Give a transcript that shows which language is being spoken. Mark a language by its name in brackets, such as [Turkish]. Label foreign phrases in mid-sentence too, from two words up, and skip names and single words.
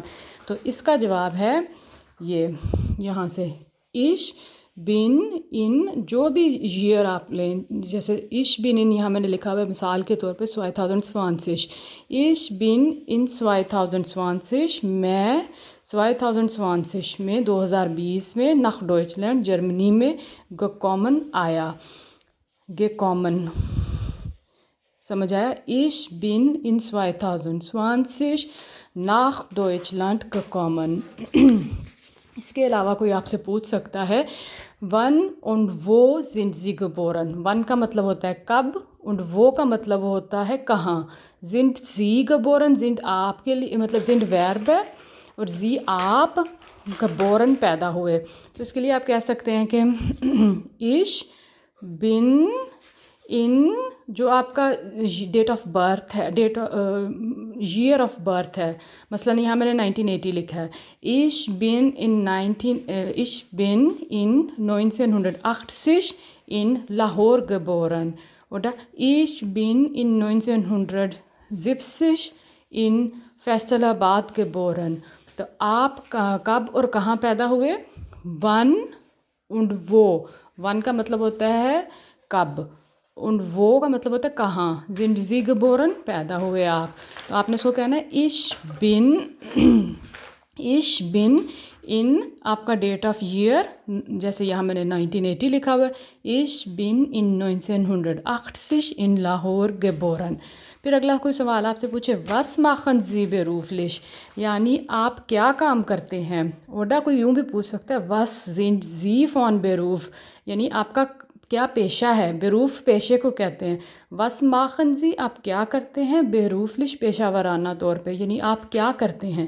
[Hindi] तो इसका जवाब है ये, यहाँ से [German] ich bin in, [Hindi] जो भी ईयर आप लें, जैसे इश बिन इन यहाँ मैंने लिखा हुआ है मिसाल के तौर पे 2020, [German] ich bin in 2020, [Hindi] मैं 2020 में 2020 में [German] nach Deutschland [Hindi] जर्मनी में कॉमन आया, गे कॉमन, समझ आया। [German] Ich bin in 2020 nach Deutschland kommen. [Hindi] इसके अलावा कोई आपसे पूछ सकता है [German] wann und wo sind Sie geboren, [Hindi] वन का मतलब होता है कब, [German] und wo [Hindi] का मतलब होता है कहाँ। [German] sind sie geboren, [Hindi] sind आपके लिए मतलब sind verb है, और sie आप, geboren पैदा हुए। तो इसके लिए आप कह सकते हैं कि [German] ich bin in, [Hindi] जो आपका डेट ऑफ बर्थ है, ईयर ऑफ बर्थ है, मसलन यहाँ मैंने 1980 लिखा है, [German] ich bin in 1980 in Lahore geboren, oder ich bin in 1970 in Faisalabad geboren. [Hindi] तो आप कब और कहाँ पैदा हुए, [German] wann und wo, [Hindi] वन का मतलब होता है कब, [German] und wo [Hindi] का मतलब होता है कहाँ, [German] sind sie geboren [Hindi] पैदा हुए आप। तो आपने इसको कहना है [German] ich bin in [Hindi] आपका डेट ऑफ ईयर, जैसे यहाँ मैंने 1980 लिखा हुआ है, [German] ich bin in 1980 in Lahore geboren. [Hindi] फिर अगला कोई सवाल आपसे पूछे [German] was machen Sie beruflich, [Hindi] यानी आप क्या काम करते हैं, ओडा कोई यूँ भी पूछ सकता है [German] was sind Sie von Beruf, [Hindi] यानी आपका क्या पेशा है, बेरूफ पेशे को कहते हैं। [German] was machen Sie [Hindi] आप क्या करते हैं, बेरूफलिश पेशा वराना तौर पे, यानी आप क्या करते हैं।